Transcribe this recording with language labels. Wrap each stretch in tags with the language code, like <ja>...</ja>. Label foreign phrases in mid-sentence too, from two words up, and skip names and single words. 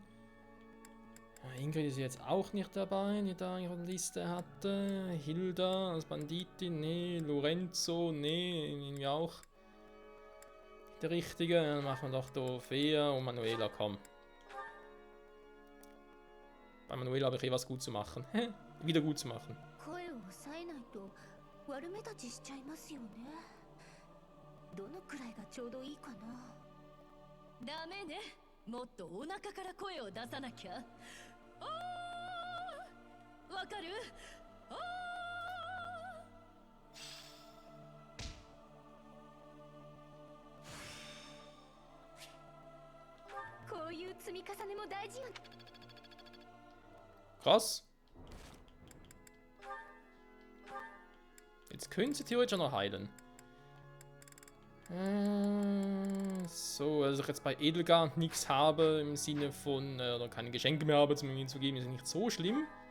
<de>Ja, Ingrid ist jetzt auch nicht dabei, die da ihre Liste hatte. Hilda als Banditin, nee. Lorenzo, nee, irgendwie auch. Der Richtige, dann machen wir doch Trophäe und Manuela, komm. Bei Manuela habe ich eh was gut zu machen. Wieder gut zu machen.</de> <ja>声を抑えないと悪目立ちしちゃいますよね。どのくらいがちょうどいいかな。ダメね。もっとお腹から声を出さなきゃ。あー、わかる？あー。こういう積み重ねも大事よ。</ja> <de>Krass. Jetzt können sie theoretisch noch heilen. So, also ich jetzt bei Edelgard nichts habe im Sinne von, oder keine Geschenke mehr habe, zum ihnen zu geben, ist nicht so schlimm.</de>